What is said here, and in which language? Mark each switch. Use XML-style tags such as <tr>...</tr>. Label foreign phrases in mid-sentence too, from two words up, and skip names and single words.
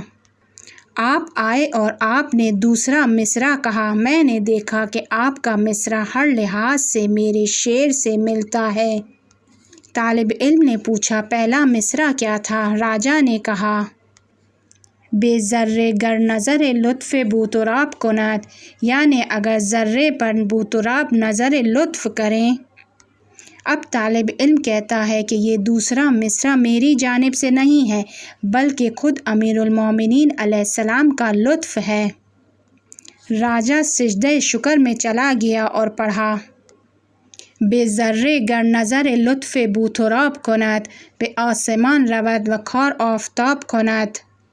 <ur>آپ آئے اور آپ نے دوسرا مصرع کہا۔ میں نے دیکھا کہ آپ کا مصرع ہر لحاظ سے میرے شعر سے ملتا ہے۔ طالب علم نے پوچھا پہلا مصرع کیا تھا؟ راجا نے کہا</ur> <fa>بے ذرے گر نظر لطف بوتراب کند،</fa> <ur>یعنی اگر ذرے پر بوتراب نظر لطف کریں۔ اب طالب علم کہتا ہے کہ یہ دوسرا مصرع میری جانب سے نہیں ہے بلکہ خود امیر المومنین علیہ السلام کا لطف ہے۔ راجا سجدہ شکر میں چلا گیا اور پڑھا</ur> <fa>بے ذرے گر نظر لطف بوتراب کند، به آسمان رود و کار آفتاب کند۔</fa>